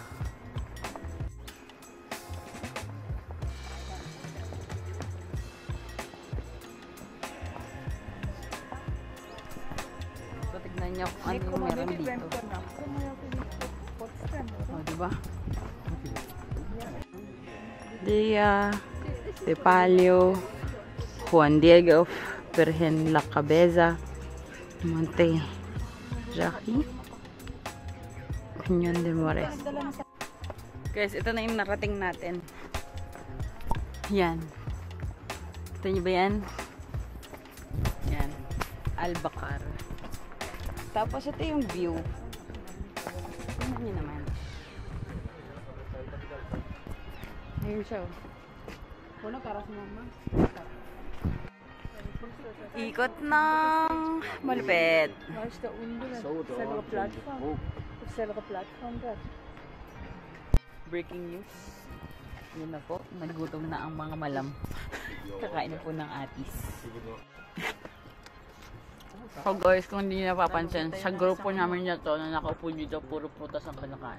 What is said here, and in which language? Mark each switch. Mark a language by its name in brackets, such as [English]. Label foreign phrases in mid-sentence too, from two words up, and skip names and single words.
[Filipino] So, tignan nyo kung ano yung meron dito. O, diba? Dia de Palio, Juan Diego, Virgen La Cabeza, Monte Jackie, Cañon de Mores. Guys, ito na yung narating natin. Yan. Ito nyo ba yan? Yan. Albacar. Tapos ito yung view. Tingnan nyo naman. Ayun siya. Wala para sa mama. Ikot ng malupit. [English] Where's the undo [Filipino] na? Sa mga platform. Sa mga platform ka. [English] Breaking news. [Filipino] Yun na po. Nagutom na ang mga malam. Kakain na po ng atis. [English] So guys, [Filipino] kung hindi nyo napapansin, sa grupo namin na to na nakaupo dito, puro prutas ang kinakain.